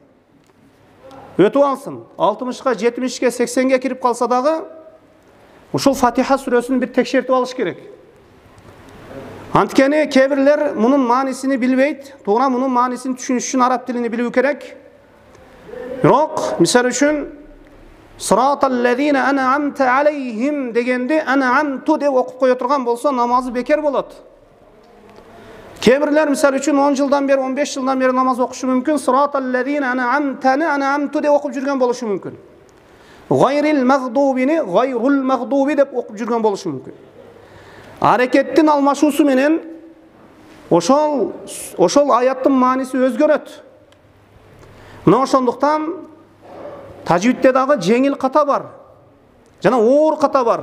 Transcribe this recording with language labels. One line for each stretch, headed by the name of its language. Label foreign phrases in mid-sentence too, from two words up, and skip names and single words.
Kyrgyz: 60-ка, 70-ке, 80-ге кирип калса дагы ушул Фатиха сүрөсүн бир текшертип алыш керек. Анткени кээ бирлер мунун маанисин билбейт, туура мунун маанисин түшүнүш үчүн араб тилин билүү керек. Бирок, мисал үчүн
Arabic: صراط الذين أنعمت عليهم
Kyrgyz: degende en'amtu деп окуп кое турган болсо намазы бекер болот. Кээ-бирлер мисал үчүн 10 жылдан бери, 15 жылдан бери намаз окушу мүмкүн.
Arabic: صراط الذين أنعمتُ
Kyrgyz: деп окуп жүргөн болушу мүмкүн.
Arabic: غير المغضوبين غير المغضوب
Kyrgyz: деп окуп жүргөн болушу мүмкүн. Аракеттин алмашуусу менен ошол аяттын мааниси өзгөрөт. Мына ошондуктан тажвидте дагы жеңил ката бар, жана оор ката бар.